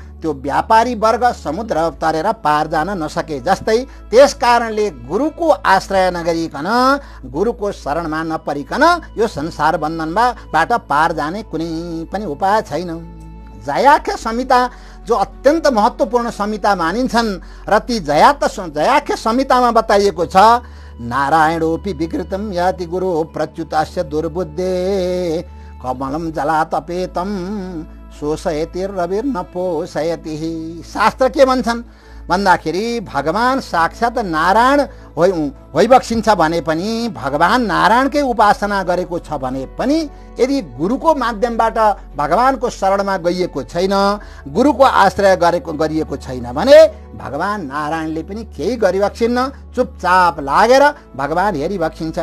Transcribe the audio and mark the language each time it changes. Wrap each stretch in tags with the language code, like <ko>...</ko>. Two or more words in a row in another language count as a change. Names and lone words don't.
<ne>त्यो व्यापारी वर्ग समुद्र तरेर पार जान नसके जस्तै त्यस कारणले गुरुको आश्रय नगरिकन, गुरुको शरणमा नपरिकन यो संसार बन्धनबाट पार जाने कुनै पनि उपाय छैन। जयाख्य संहिता जो अत्यन्त महत्त्वपूर्ण संहिता मानिन्छन् र ती जयाख्य संहितामा बताइएको छ,</ne> <sa>नारायणोपि विकृतम याति गुरु प्रच्युतस्य दुर्बुद्धे कमलम जलातपेतम शोषयति रविर्न पोषयति।</sa> <ne>शास्त्र के भन्छन् भन्दाखेरि भगवान साक्षात् नारायण होइबक्सिन्छ भने पनि, भगवान नारायणकै उपासना गरेको छ भने पनि यदि गुरुको माध्यमबाट भगवानको शरणमा गइएको छैन, गुरुको आश्रय गरिएको छैन भने भगवान नारायणले पनि केही गरिबक्सिन्न, चुपचाप लागेर भगवान हेरिबक्सिन्छ।</ne>